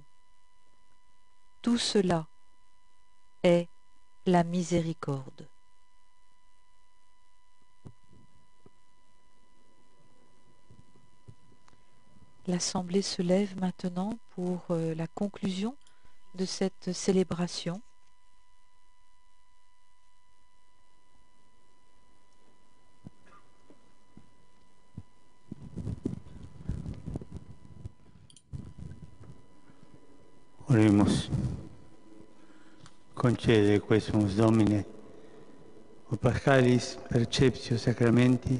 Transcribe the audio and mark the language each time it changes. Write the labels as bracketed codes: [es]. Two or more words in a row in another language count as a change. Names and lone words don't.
[fr] Tout cela est la miséricorde. L'Assemblée se lève maintenant pour la conclusion de cette célébration. [la] Oremus. Concede quesumus Domine, o Paschalis perceptio sacramenti.